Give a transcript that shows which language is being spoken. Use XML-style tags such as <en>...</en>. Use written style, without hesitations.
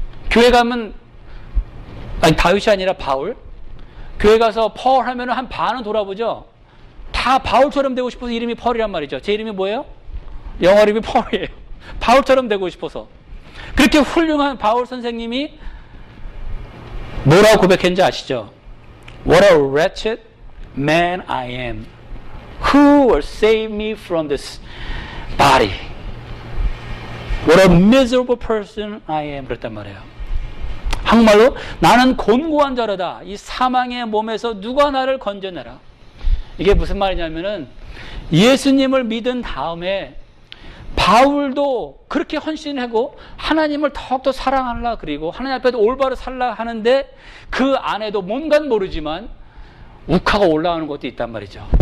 <ko>교회 가면, 아니 다윗이 아니라 바울, 교회 가서 펄 하면 한 반은 돌아보죠. 다 바울처럼 되고 싶어서 이름이 펄이란 말이죠. 제 이름이 뭐예요? 영어 이름이 펄이에요. 바울처럼 되고 싶어서. 그렇게 훌륭한 바울 선생님이 뭐라고 고백했는지 아시죠?</ko> <en>What a wretched man I am. Who will save me from this body? What a miserable person I am.</en> <ko>그랬단 말이에요. 한국말로 나는 곤고한 자로다. 이 사망의 몸에서 누가 나를 건져내라. 이게 무슨 말이냐면은 예수님을 믿은 다음에 바울도 그렇게 헌신하고 하나님을 더욱더 사랑하려 그리고 하나님 앞에도 올바로 살라 하는데 그 안에도 뭔가 모르지만 욱하고 올라오는 것도 있단 말이죠.</ko>